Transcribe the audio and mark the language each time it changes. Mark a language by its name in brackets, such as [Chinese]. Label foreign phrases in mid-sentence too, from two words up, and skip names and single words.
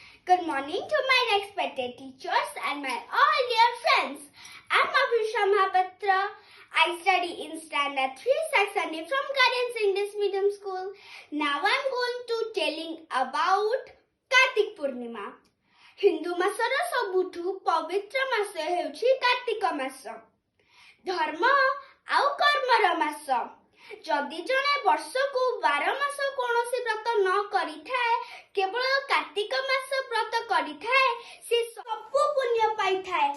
[English] Good morning to my respected teachers and my all dear friends. I'm Abhisha Mahapatra. I study in Standard 3 Section A from Guardians English Medium School. Now I'm going to telling about Kartik Purnima. [Odia] ହିନ୍ଦୁ ମାସର ସବୁଠୁ ପବିତ୍ର ମାସ ହେଉଛି କାର୍ତ୍ତିକ ମାସ. ଧର୍ମ ଆଉ କର୍ମର ମାସ. ଯଦି ଜଣେ ବର୍ଷ କୁ 12 ମାସ କୌଣସି ବ୍ରତ ନ କରି ଥାଏ କେବଳ କାର୍ତ୍ତିକ ମାସ ବ୍ରତ କରି ଥାଏ ସେ ସବୁ ପୁଣ୍ୟ ପାଇ ଥାଏ.